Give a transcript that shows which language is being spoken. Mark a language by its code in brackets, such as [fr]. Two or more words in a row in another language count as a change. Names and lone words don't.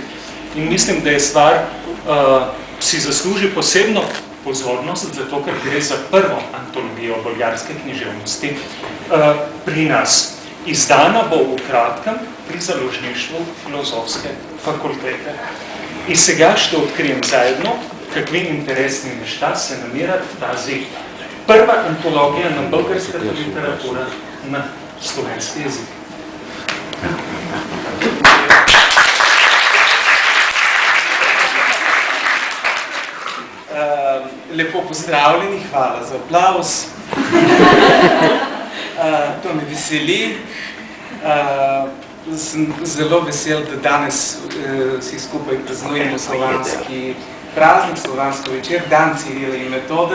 [sl] In mislim, da je stvar, si zasluži posebno pozornost, zato ker gre za prvo antologijo bolgarske književnosti pri nas. Izdana bo v kratkem pri založništvu Filozofske fakultete. [bg] И сега ще открием заедно какви интересни неща се намират в тази първа антология на българската литература на словенски език. [sl] Lepo pozdravljeni, hvala za aplauz. To me veseli. Sem zelo vesel, da danes vsi skupaj praznujemo slovanski praznik, slovansko večer, dan Cirila in Metode.